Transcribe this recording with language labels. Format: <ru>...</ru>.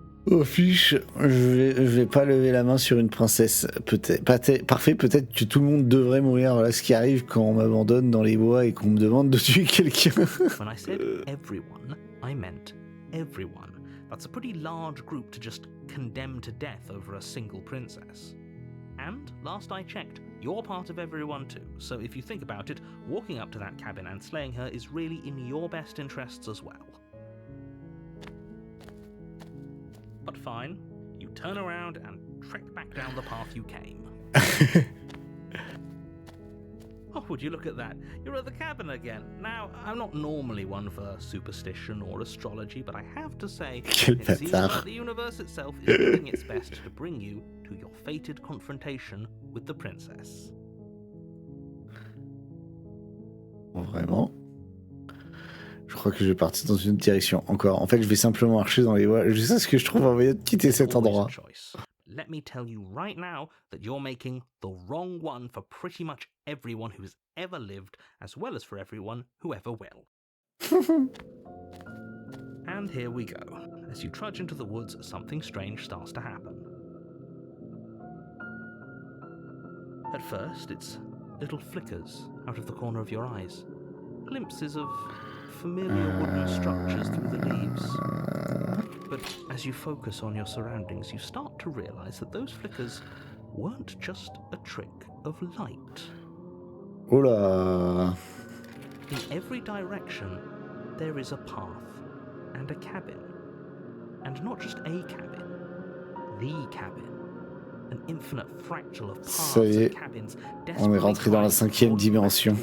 <fr>Au fiche, je vais pas lever la main sur une princesse. Peut-être, parfait, peut-être que tout le monde devrait mourir. Voilà ce qui arrive quand on m'abandonne dans les bois et qu'on me demande de tuer quelqu'un.</fr> <en>When I said everyone, I meant everyone. That's a pretty large group to just condemn to death over a single princess. And, last I checked, you're part of everyone too. So if you think about it, walking up to that cabin and slaying her is really in your best interests as well. But fine, you turn around and trek back down the path you came. Oh, would you look at that? You're at the cabin again. Now, I'm not normally one for superstition or astrology, but I have to say, it seems like the universe itself is doing its best to bring you to your fated confrontation with the princess.</en> <fr>Vraiment? Je crois que je vais partir dans une autre direction. Encore. En fait, je vais simplement marcher dans les bois. Je sais ce que je trouve en moyen de quitter cet endroit.</fr> <en>Let me tell you right now that you're making the wrong one for pretty much everyone who's ever lived, as well as for everyone who ever will. And here we go. As you trudge into the woods, something strange starts to happen. At first, it's little flickers out of the corner of your eyes. Glimpses of familiar wooden structures through the leaves. But as you focus on your surroundings, you start to realize that those flickers weren't just a trick of light.</en> <fr>Oh là!</fr> <en>In every direction, there is a path and a cabin. And not just a cabin, the cabin. An infinite fractal of paths and cabins.</en> <fr>On est rentré dans la 5e dimension.</fr>